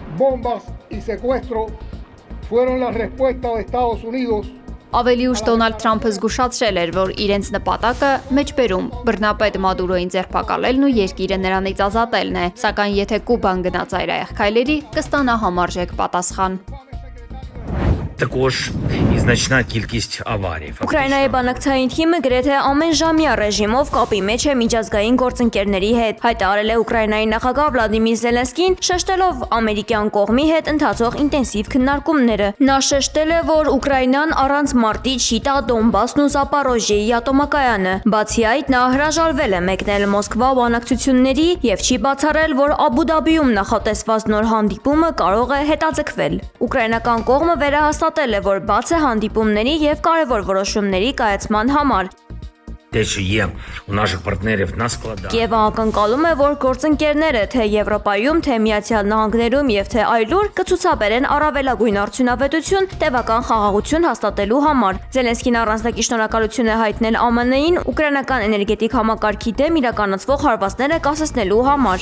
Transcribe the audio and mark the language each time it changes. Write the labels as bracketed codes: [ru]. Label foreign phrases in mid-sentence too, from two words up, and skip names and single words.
[hy] Ավելի ուշ Դոնալդ Թրամփը զգուշացրել էր, որ իրենց նպատակը մեջբերում բռնապետ Մադուրոյին ձերբակալելն ու երկիրը նրանից ազատելն է, սակայն եթե Կուբան գնա ծայրահեղ քայլերի, կստանա համարժեք պատասխան։ [uk] Також і значна кількість аварій. [hy] Ուկրաինայի բանակցային թիմը գրեթե ամենժամյա ռեժիմով կապի մեջ է միջազգային գործընկերների հետ, հայտարարել է Ուկրաինայի նախագահ Վլադիմիր Զելենսկին, շեշտելով ամերիկյան կողմի հետ ընթացող ինտենսիվ քննարկումները։ Նա շեշտել է, որ Ուկրաինան առանց մարտի չի տա Դոնբասն ու Զապորոժիեի ատոմակայանը։ Բացի այդ, նա հրաժարվել է մեկնել Մոսկվա բանակցությունների եւ չի բացառել, որ Աբու Դաբիում նախատեսված նոր հանդիպումը կարող է հետաձգվել։ Ուկրաինական կողմը վերահաստատել է, որ բաց է հանդիպումների եւ կարևոր որոշումների կայացման համար։ [uk] Те, що є у наших партнерів на складах. [hy] Կիևը ակնկալում է, որ գործընկերները թե Եվրոպայում, թե Միացյալ Նահանգներում եւ թե այլուր կցուցաբերեն առավելագույն արդյունավետություն տևական խաղաղություն հաստատելու համար։ Զելենսկին առանձնակի շնորհակալություն է հայտնել ԱՄՆ-ին ուկրաինական էներգետիկ համակարգի դեմ իրականացվող հարվածները կասեցնելու համար։